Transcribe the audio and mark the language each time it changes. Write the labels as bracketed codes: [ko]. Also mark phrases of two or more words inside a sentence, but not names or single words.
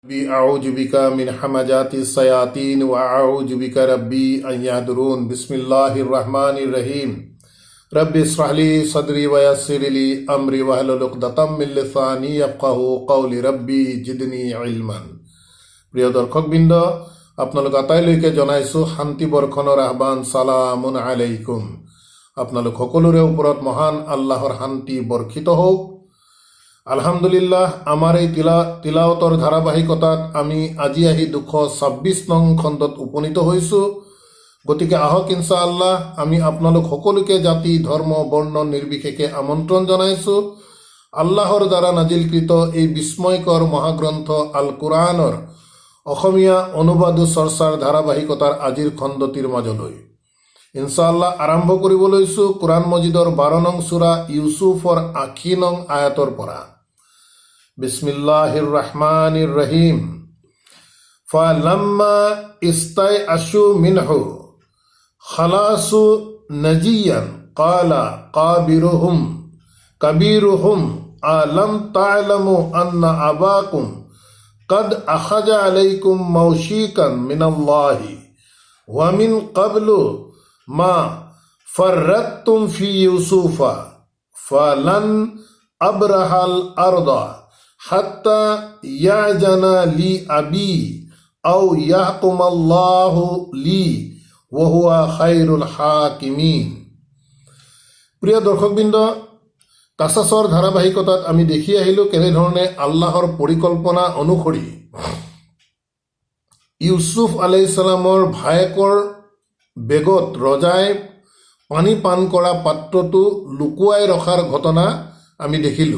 [ar] أعوذ بك من همزات الشياطين وأعوذ بك ربي أن يحضرون بسم الله الرحمن الرحيم رب اشرح لي صدري ويسر لي أمري واحلل عقدة من لساني يفقهوا قولي ربي زدني علما. [as] প্ৰিয় দৰ্শকবৃন্দ, আপোনালোক আটাইলৈকে জনাইছোঁ শান্তি বৰ্ষণৰ আহ্বান। [ar] سلام عليكم. [as] আপোনালোক সকলোৰে ওপৰত মহান আল্লাহৰ শান্তি বৰ্ষিত হওক। আলহামদুলিল্লাহ, আমাৰ এই তিলাৱতৰ ধাৰাবাহিকতাত আমি আজি আহি 226 নং খণ্ডত উপনীত হৈছোঁ। গতিকে আহক ইনশাআল্লাহ আমি আপোনালোক সকলোকে জাতি ধৰ্ম বৰ্ণ নিৰ্বিশেষে আমন্ত্ৰণ জনাইছোঁ আল্লাহৰ দ্বাৰা নাজিলকৃত এই বিস্ময়কৰ মহাগ্ৰন্থ আল কোৰআনৰ অসমীয়া অনুবাদ চৰ্চাৰ ধাৰাবাহিকতাৰ আজিৰ খণ্ডটিৰ মাজলৈ। ইনশাআল্লাহ আৰম্ভ কৰিব লৈছোঁ কোৰআন মজিদৰ 12 নং সূৰা ইউছুফৰ 80 নং আয়াতৰ পৰা। [ar] بسم الله الرحمن الرحيم. فلما استيأسوا منه خلصوا نجيا قال كبيرهم ألم تعلموا أن أباكم قد أخذ عليكم موثقا من الله ومن قبل ما فرطتم في يوسف فلن أبرح الأرض حتى يأذن لي أبي أو يحكم الله لي وهو خير الحاكمين। [as] প্ৰিয় দৰ্শকবৃন্দ, কাছাছৰ ধাৰাবাহিকতাত আমি দেখি আহিলোঁ কেনেধৰণে আল্লাহৰ পৰিকল্পনা অনুসৰি ইউছুফ আলাইহিছ সালামৰ ভায়েকৰ বেগত ৰজাই পানী পান কৰা পাত্ৰটো লুকুৱাই ৰখাৰ ঘটনা আমি দেখিলোঁ।